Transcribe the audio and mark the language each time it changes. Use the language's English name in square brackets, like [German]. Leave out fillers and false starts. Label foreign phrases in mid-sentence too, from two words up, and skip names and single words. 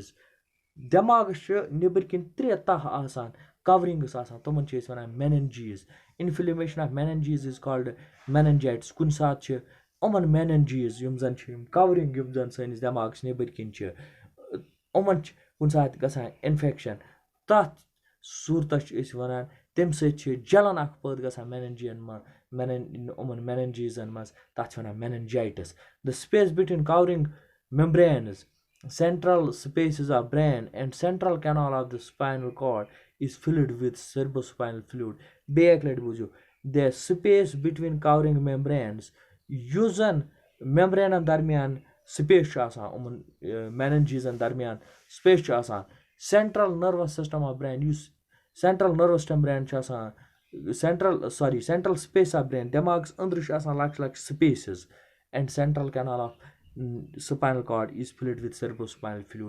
[Kashmiri] دٮ۪ماغَس چھِ نیٚبٕرۍ کِنۍ 3 تَہہ آسان کَورِنٛگٕس آسان تِمَن چھِ أسۍ وَنان meninges. [English] Inflammation of meninges is called meningitis. [Kashmiri] کُنہِ ساتہٕ چھِ یِمَن meninges یِم زَن چھِ یِم کَورِنٛگ یِم زَن سٲنِس دٮ۪ماغَس نیٚبٕرۍ کِنۍ چھِ یِمَن چھِ کُنہِ ساتہٕ گژھان اِنفٮ۪کشَن تَتھ صوٗرتَس چھِ أسۍ وَنان تمہِ سۭتۍ چھِ جَلَن اَکھ پٲدٕ گژھان مٮ۪نَنجِیَن منٛز یِمَن مٮ۪نَنجیٖزَن منٛز تَتھ چھِ وَنان مٮ۪نَنجایٹِس. [English] The space between covering membranes, central spaces of brain and central canal of the spinal cord is filled with cerebrospinal fluid. [Kashmiri] بیٚیہِ اَکہِ لَٹہِ بوٗزِو [English] the space between covering membranes [Kashmiri] یُس زَن مٮ۪مبرینَن درمیان سپیس چھُ آسان یِمَن مٮ۪نَنجیٖزَن درمیان سپیس چھُ آسان [English] central nervous system of brain [Kashmiri] یُس [English] central nervous system brain [Kashmiri] چھُ آسان [English] central space of brain [Kashmiri] دٮ۪ماغَس أنٛدرٕ چھُ آسان لۄکچہِ لۄکچہِ [English] spaces and central canal of spinal cord is filled with cerebrospinal fluid.